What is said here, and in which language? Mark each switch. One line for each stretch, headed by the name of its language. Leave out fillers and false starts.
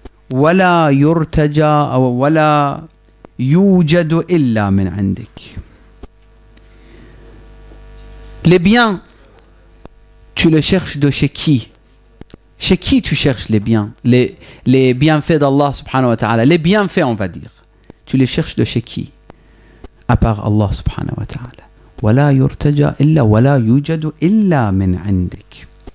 Arabic: ولا يرتجى ولا يوجد إلا من عندك.
French: Les biens, tu les cherches de chez qui? Chez qui tu cherches les biens? Les bienfaits d'Allah subhanahu wa ta'ala. Les bienfaits, on va dire. Tu les cherches de chez qui? À part Allah subhanahu wa ta'ala.
Arabic: ولا يرتجى إلا ولا يوجد إلا من عندك.